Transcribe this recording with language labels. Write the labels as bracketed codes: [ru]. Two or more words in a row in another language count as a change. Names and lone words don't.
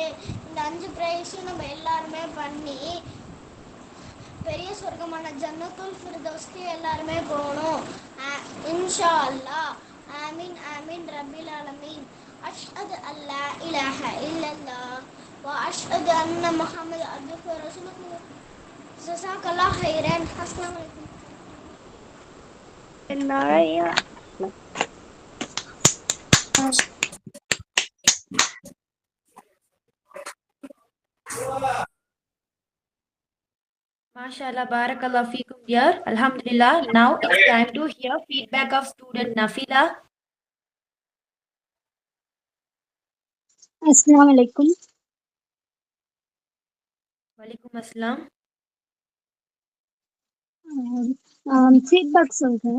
[ta] இந்த 5 ப்ரேயர்ஸும் நம்ம எல்லாருமே பண்ணி பெரிய சொர்க்கமான ஜன்னத்துல் ஃபிர்தௌஸ்க்கு எல்லாருமே போகணும். [ar] إن شاء الله. آمين آمين رب العالمين. أشهد أن لا إله إلا الله وأشهد أن محمدا عبده ورسوله. جزاك الله خيرا. السلام عليكم. ما شاء الله، بارك الله فيكم dear. Alhamdulillah. [en] Now it's time to hear feedback of student Nafila. [ar] السلام عليكم. وعليكم السلام. [ta] ஃபீட்பேக் சொல்கிறேன்.